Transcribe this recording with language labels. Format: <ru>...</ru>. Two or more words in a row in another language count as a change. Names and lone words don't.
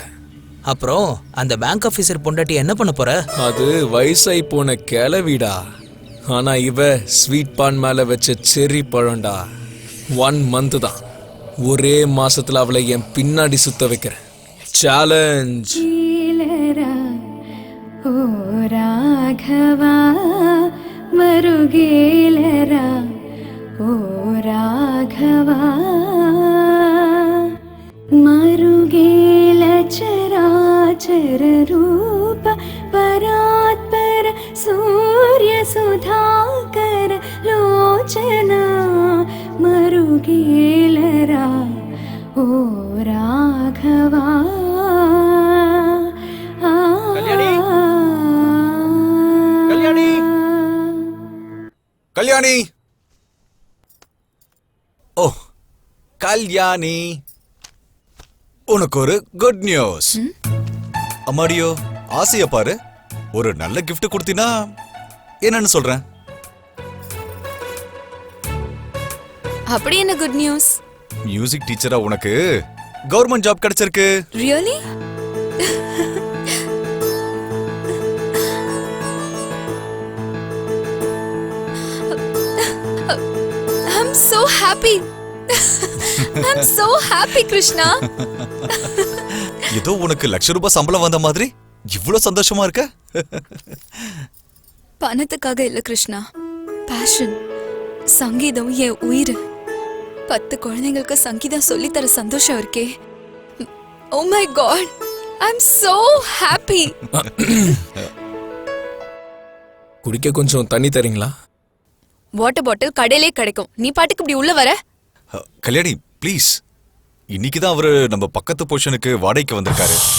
<ta>அப்புறம் அந்த</ta> <en>bank officer</en> <ta>பொண்டாட்டி என்ன பண்ண போற? அது வயசாய் போன கிளவிடா. ஆனா இவ</ta> <en>sweet bun</en> <ta>மேல வச்ச செர்ரி பழம்டா. 1 month தான். ஒரே மாசத்துல அவளை என் பின்னாடி சுத்த வைக்கிறேன். சேலஞ்ச்.</ta> <te>ఓ రాఘవా మరుగేలరా ఓ రాఘవా మరుగేల చరాచర రూప పరాత్పర సూర్య సుధాకర లోచన మరుగేలరా ఓ రాఘవా.</te> <ta>கல்யாணி. ஓ கல்யாணி, உனக்கு ஒரு</ta> <en>good news.</en> <ta>அம்மாடியோ ஆசைய பாரு. ஒரு நல்ல கிஃப்ட் கொடுத்தினா என்னன்னு சொல்றேன். அப்படி என்ன</ta> <en>good news? music teachera</en> <ta>உனக்கு</ta> <en>government job</en> <ta>கிடைச்சிருக்கு.</ta> <en>ரியலி? I'm so happy. I'm so happy, Krishna.</en> <ta>ஏதோ உனக்கு ₹1,00,000 சம்பளம் வந்த மாதிரி இவ்வளவு சந்தோஷமா இருக்க. பணத்துக்காக இல்ல கிருஷ்ணா, பேஷன். சங்கீதம் என் உயிர். 10 குழந்தைங்களுக்கு சங்கீதம் சொல்லித்தர சந்தோஷம் இருக்கே.</ta> <en>Oh my God, I'm so happy.</en> <ta>குடிக்க கொஞ்சம் தண்ணி தரீங்களா?</ta> <en>water bottle</en> <ta>கடையிலே கிடைக்கும். நீ பாட்டுக்கு இப்படி உள்ள வர? கல்யாணி ப்ளீஸ், இன்னைக்கு தான் அவரு நம்ம பக்கத்து போர்ஷனுக்கு வாடகைக்கு வந்திருக்காரு.</ta>